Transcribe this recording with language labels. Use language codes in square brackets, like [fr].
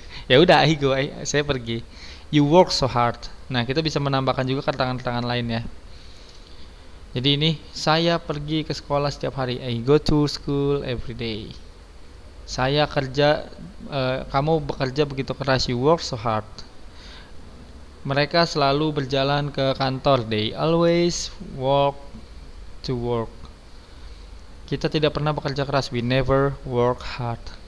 [id] Ya udah, [en] I go, [id] saya pergi. [en] You work so hard. [id] Nah, kita bisa menambahkan juga keterangan-keterangan lain ya. Jadi ini, saya pergi ke sekolah setiap hari. [en] I go to school every day. [id] Saya kerja, kamu bekerja begitu keras. [en] You work so hard. [id] Mereka selalu berjalan ke kantor. [en] They always walk to work. [id] Kita tidak pernah bekerja keras. [en] We never work hard.